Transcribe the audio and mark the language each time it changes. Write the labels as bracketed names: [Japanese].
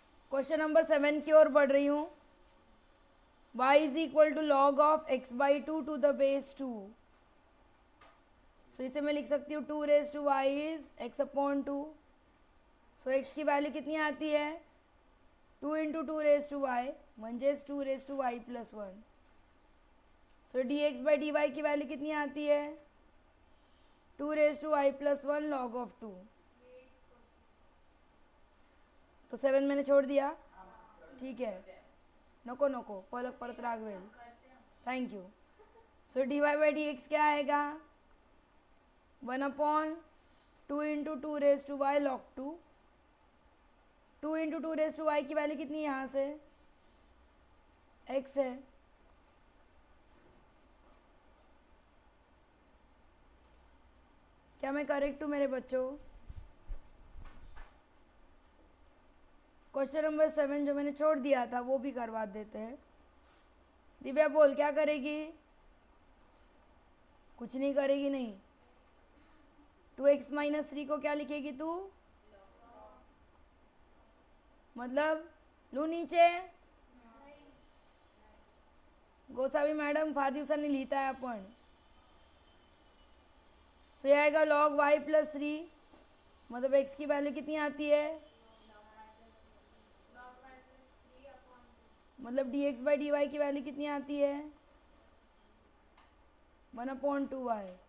[Hindi] Question number 7 की ओर बढ़ रही हूँ। [English] y is equal to log of x/2 to the base 2। [Hindi] सो इसे मैं लिख सकती हूँ [English] 2 raise to y is x/2। [Hindi] So x की वैल्यू कितनी आती है? 2 इंटू 2 रेज टू y म्हणजेच 2 raise to y plus 1। So dx by D Y की वैल्यू कितनी आती है? 2 raise to y plus 1 log of 2। तो 7 मैंने छोड़ दिया, ठीक है? [Marathi] नको नको, पलक परत रागवेल। [Hindi] Thank you. So dy by D x क्या आएगा? 1/2 into 2 raise to y log 2। 2 into 2 raise to y की वैल्यू कितनी है यहाँ से? x है। क्या मैं करेक्ट हूँ मेरे बच्चों? क्वेश्चन नंबर 7 जो मैंने छोड़ दिया था वो भी करवा देते हैं। दिव्या बोल, क्या करेगी? कुछ नहीं करेगी। नहीं, 2x माइनस 3 को क्या लिखेगी तू? [Marathi] मतलब लू नीचे गोसावी मॅडम फार दिवसांनी लिहित आहे आपण। [Hindi] सो ये आएगा लॉग y प्लस 3, मतलब x की वैल्यू कितनी आती है? मतलब dx बाई डी वाई की वैल्यू कितनी आती है? 1/2y।